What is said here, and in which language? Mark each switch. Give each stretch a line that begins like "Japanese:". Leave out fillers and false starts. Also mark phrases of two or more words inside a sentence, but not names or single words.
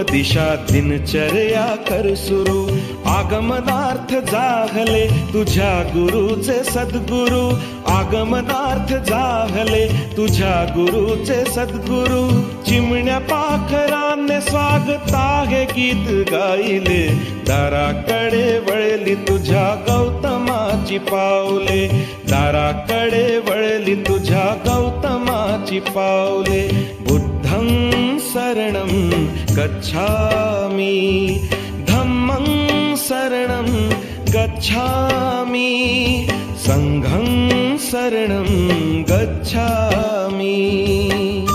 Marathi: दिशा दिनचर्या कर सुरू, आगमनार्थ जाहले तुझ्या गुरुचे सद्गुरु, आगमनार्थ जाहले तुझ्या गुरुचे सद्गुरु, चिमण्या पाखराने स्वागता हे गीत गायले, दाराकडे वळली तुझ्या गौतमाची पाऊले, दाराकडे वळली तुझ्या गौतमाची पाऊले.
Pali: बुद्धं शरणं गच्छामि, धम्मं शरणं गच्छामि, संघं शरणं गच्छामि.